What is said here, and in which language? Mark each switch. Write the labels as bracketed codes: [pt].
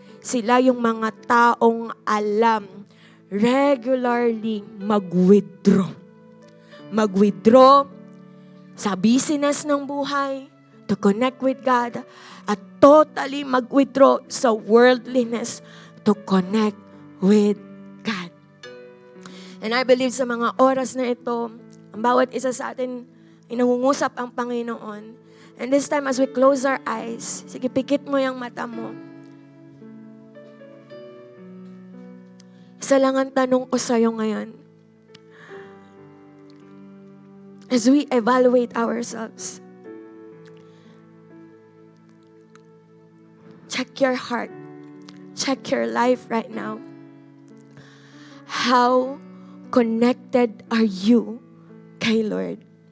[tl] sila yung mga taong alam regularly mag-withdraw. Mag-withdraw sa business ng buhay [en] to connect with God [tl] at totally mag-withdraw sa worldliness to connect with God. [en] And I believe [tl] sa mga oras na ito, ang bawat isa sa atin ay nangungusap ang Panginoon. [en] And this time as we close our eyes, [tl] sige, pikit mo yung mata mo. Isa lang ang tanong ko sa'yo ngayon. [en] As we evaluate ourselves, check your heart. Check your life right now. How connected are you kay Lord?